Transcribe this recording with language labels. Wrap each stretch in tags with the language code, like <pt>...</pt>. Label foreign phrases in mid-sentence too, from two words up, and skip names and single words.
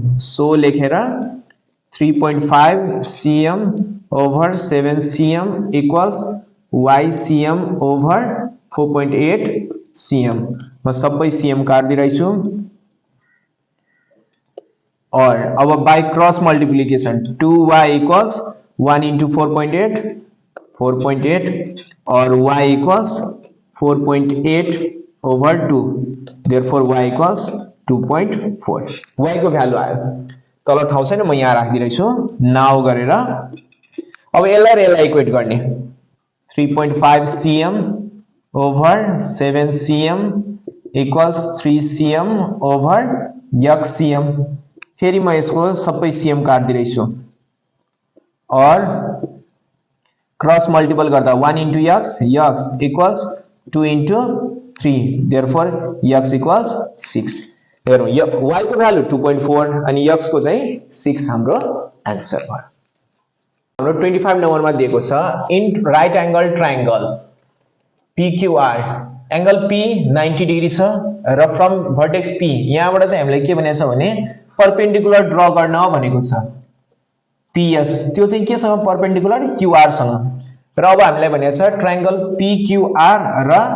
<en>so लेखेर 3.5 cm over 7 cm equals y cm over 4.8 cm.</en> <ne>म सबै cm काट्दिरहेछु. और अब</ne> <en>by cross multiplication 2y equals 1 into 4.8</en> <ne>और</ne> <en>y equals 4.8 over 2. Therefore y equals 2.4.</en> <ne>y को भ्यालु आयो. तल ठाउँ छैन म यहाँ राखिदिरहेछु नाउ गरेर. अब यसलाई र यसलाई इक्वेट गर्ने</ne> <en>3.5 cm over 7 cm equals 3 cm over x cm.</en> <ne>फेरि म यसको सबै CM काट्दिरहेछु और</ne> <en>cross multiple</en> <ne>गर्दा</ne> <en>1 into x equals 2 into 3 therefore x equals 6</en> <ne>हेरौँ y को भ्यालु 2.4 अनि x को चाहिँ 6 हाम्रो आन्सर भयो हाम्रो 25 नम्बरमा दिएको छ</ne> <en>in right angle triangle PQR angle P 90 degree</en> <ne>छ र फ्रम भर्टेक्स P यहाँबाट चाहिँ हामीले के भनेछ भने</ne> <en>perpendicular draw</en> <ne>गर्न भनेको छ PS त्यो चाहिँ के सँग परपेंडिकुलर QR सँग र अब हामीलाई भनेको छ</ne> <en>triangle PQR</en> <ne>र</ne>